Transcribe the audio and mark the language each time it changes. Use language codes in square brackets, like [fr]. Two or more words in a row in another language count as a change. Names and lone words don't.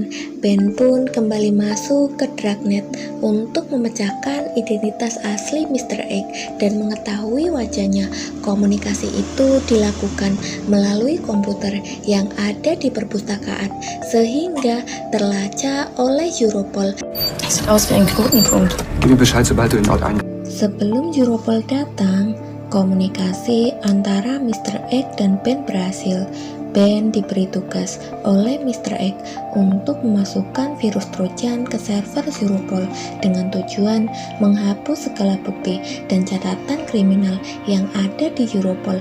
[id] Ben pun kembali masuk ke Dragnet untuk memecahkan identitas asli Mr. X dan mengetahui wajahnya. Komunikasi itu dilakukan melalui komputer yang ada di perpustakaan sehingga terlacak oleh Europol. [de] Sieht aus wie ein Knotenpunkt. Gib mir Bescheid, sobald du den Ort ein. [id] Sebelum Europol datang, komunikasi antara Mr. X dan Ben berhasil. Ben diberi tugas oleh Mr. X untuk memasukkan virus Trojan ke server Europol dengan tujuan menghapus segala bukti dan catatan kriminal yang ada di Europol.